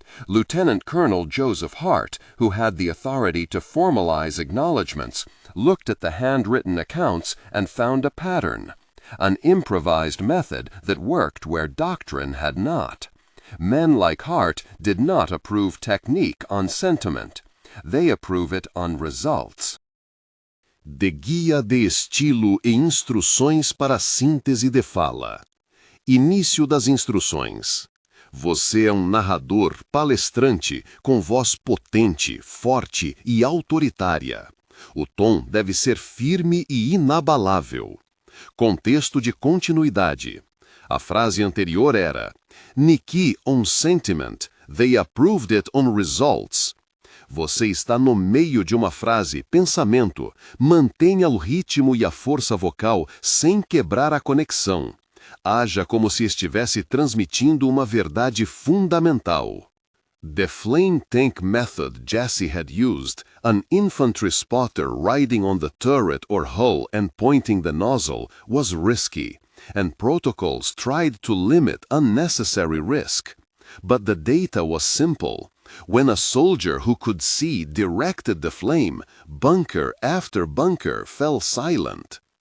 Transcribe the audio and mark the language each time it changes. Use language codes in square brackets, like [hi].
[en] Lieutenant Colonel Joseph Hart, who had the authority to formalize acknowledgments, looked at the handwritten accounts and found a pattern, an improvised method that worked where doctrine had not. Men like Hart did not approve technique on sentiment. They approve it on results. [pt] De guia de estilo e instruções para a síntese de fala. Início das instruções. Você é narrador, palestrante, com voz potente, forte e autoritária. O tom deve ser firme e inabalável. Contexto de continuidade. A frase anterior era: [en] Nikki on sentiment, they approved it on results. [pt] Você está no meio de uma frase, pensamento. Mantenha o ritmo e a força vocal sem quebrar a conexão. Haja como se estivesse transmitindo uma verdade fundamental. [en] The flame tank method Jesse had used, an infantry spotter riding on the turret or hull and pointing the nozzle, was risky, and protocols tried to limit unnecessary risk. But the data was simple. When a soldier who could see directed the flame, bunker after bunker fell silent.